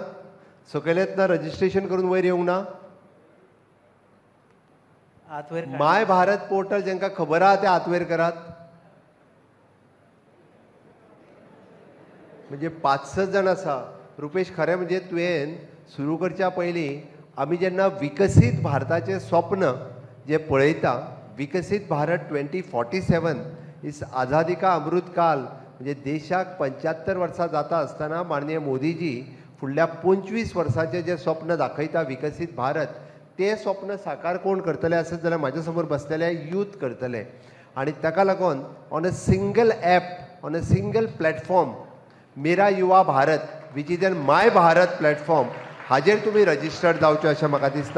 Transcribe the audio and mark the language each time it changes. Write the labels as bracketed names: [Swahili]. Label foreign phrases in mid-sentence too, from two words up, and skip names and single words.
[Konkani] सकयल येतना रजिस्ट्रेशन करून वयर येवंक ना? माय भारत पोर्टल जेंकां खबर आहा ते हात वयर करात. म्हणजे 5-6 जाण आसा. रुपेश, खरें म्हणजे तुवें सुरू करच्या पयलीं आमी जेन्ना विकसीत भारताचें स्वप्न जे पळयता, विकसीत भारत 2047 [Hindi] इस आझादी का अमृत काल, [Konkani] म्हणजे देशाक 75 वर्सां जाता आसतना माननीय मोदीजी फुडल्या 25 वर्सांचें जें स्वप्न दाखयता विकसीत भारत, ते स्वप्न साकार कोण करतले आसत जाल्यार म्हाज्या समोर बसलेले यूथ करतले आनी ताका लागून [English] on a single app on a single platform Mera Yuva Bharat which is an My Bharat platform [Konkani] हाजेर तुमी रजिस्टर्ड जावचे अशें म्हाका दिसता.